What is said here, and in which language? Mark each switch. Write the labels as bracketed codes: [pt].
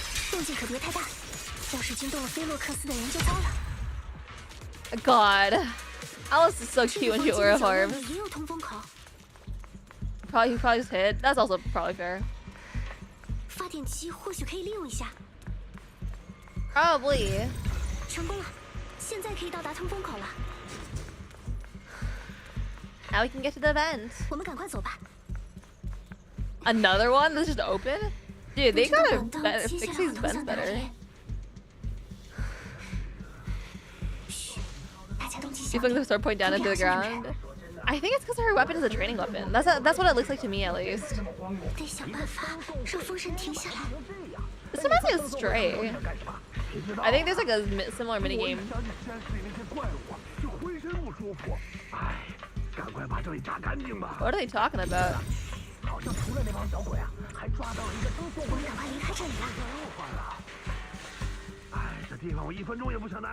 [zh] 动静可别太大，要是惊动了菲洛克斯的人就糟了。 [en] God. Alice is so cute when she wears arms. [zh] 也有通风口。 [en] He probably just hid. That's also probably fair. [zh] 发电机或许可以利用一下。 [en] Probably. [zh] 成功了，现在可以到达通风口了。 [en] Now we can get to the vent. [zh] 我们赶快走吧。 [en] Another one that's just open? Dude, they gotta fix these vents better. [zh] 大家动起 [en] She [zh] 小 [en] flings [zh] 点。 [en] her sword point down into the ground. I think it's because her weapon is a training weapon. That's what it looks like to me, at least. [zh] 得想办法让风扇停下来。 [en] This reminds me of Stray. I think there's like a similar minigame. What are they talking about? [zh] 我们赶快离开这里了。